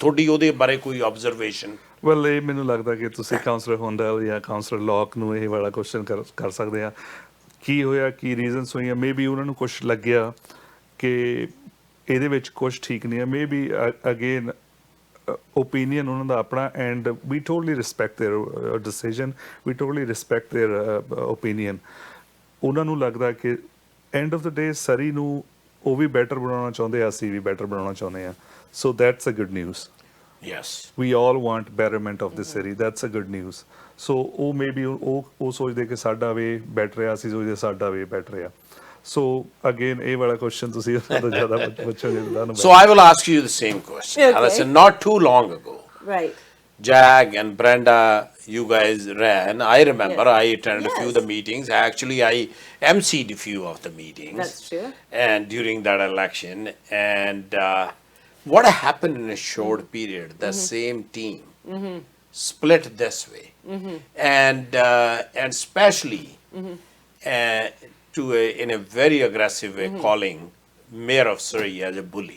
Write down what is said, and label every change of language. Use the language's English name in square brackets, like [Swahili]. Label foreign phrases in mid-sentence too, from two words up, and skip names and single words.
[Punjabi] ਤੁਹਾਡੀ ਉਹਦੇ ਬਾਰੇ ਕੋਈ ਆਬਜ਼ਰਵੇਸ਼ਨ? ਵੈਲ, ਇਹ ਮੈਨੂੰ ਲੱਗਦਾ ਕਿ ਤੁਸੀਂ ਕਾਉਂਸਲਰ ਹੁੰਡਲ ਜਾਂ ਕਾਉਂਸਲਰ ਲੌਕ ਨੂੰ ਇਹ ਵਾਲਾ ਕੁਐਸਚਨ ਕਰ ਸਕਦੇ ਆ. ਕੀ ਹੋਇਆ, ਕੀ ਰੀਜ਼ਨਸ ਹੋਈਆਂ? [English] may be [Punjabi] ਉਹਨਾਂ ਨੂੰ ਕੁਛ ਲੱਗਿਆ ਕਿ ਇਹਦੇ ਵਿੱਚ ਕੁਛ ਠੀਕ ਨਹੀਂ ਹੈ. [English] may be again [Punjabi] opinion ਉਹਨਾਂ ਦਾ ਆਪਣਾ, [English] and we totally respect their decision, we totally respect their opinion. [Punjabi] ਉਹਨਾਂ ਨੂੰ ਲੱਗਦਾ ਕਿ [English] end of the day [Punjabi] ਸਰੀ ਨੂੰ ਉਹ ਵੀ ਬੈਟਰ ਬਣਾਉਣਾ ਚਾਹੁੰਦੇ ਆ, ਅਸੀਂ ਵੀ ਬੈਟਰ ਬਣਾਉਣਾ ਚਾਹੁੰਦੇ ਆ. [English] So that's a good news. Yes. We all want betterment of the city. That's a good news. So [Punjabi] ਉਹ maybe ਉਹ ਸੋਚਦੇ ਕਿ ਸਾਡਾ [English] way better [Punjabi] ਆ, ਅਸੀਂ ਸੋਚਦੇ ਸਾਡਾ [English] way better [Punjabi] ਆ. [English] So again, [Punjabi] ਇਹ ਵਾਲਾ question ਤੁਸੀਂ ਉਹਨਾਂ ਤੋਂ ਜ਼ਿਆਦਾ ਪੁੱਛੋਗੇ ਤਾਂ ਤੁਹਾਨੂੰ [English] So I will ask you the same question. Okay. Alison, not too long ago, Right. Jag and Brenda, you guys ran. I remember Yes. I attended a few of the Yes. meetings. Actually, I emceed a few of the meetings. That's true. And during that election, and what happened in a short period, the same team split this way, and especially in a very aggressive way, calling Mayor of Surrey as a bully.